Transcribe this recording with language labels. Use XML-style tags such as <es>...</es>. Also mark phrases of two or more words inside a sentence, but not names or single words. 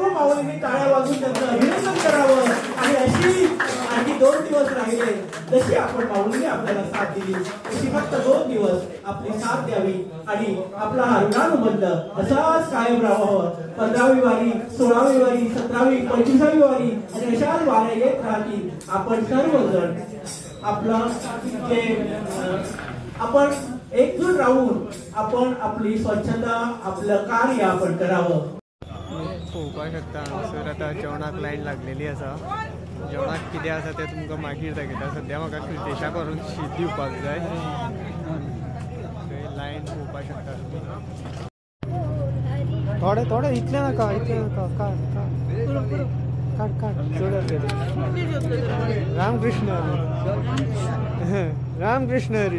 <mr>माऊलींनी टाळ्या वाजवून त्यांचं अभिनंदन करावं आणि अशी आणखी 2 दिवस राहिले जशी आपण माऊलीने आपल्याला साथ दिली तशी फक्त 2 दिवस आपली साथ द्यावी आणि आपला हा ऋणानुबंध असाच कायम राहावं 15वी वारी 16वी वारी 17वी 25वी वारी आणि अशाच वाऱ्या येत राहतील आपण सर्वजण आपलं जे आपण एकजूट राहून आपण आपली स्वच्छता आपलं कार्य आपण करावं.</mr> <kok>पळोवपाक शकता हांगासर आतां जेवणाक लायन लागलेली आसा जेवणाक कितें आसा तें तुमकां मागीर दाखयता सद्या म्हाका कृतेशा करून शीत दिवपाक जाय लायन पळोवपाक शकता तुमी थोडे थोडे इतले नाका काड रामकृष्ण रामकृष्ण हरी</kok>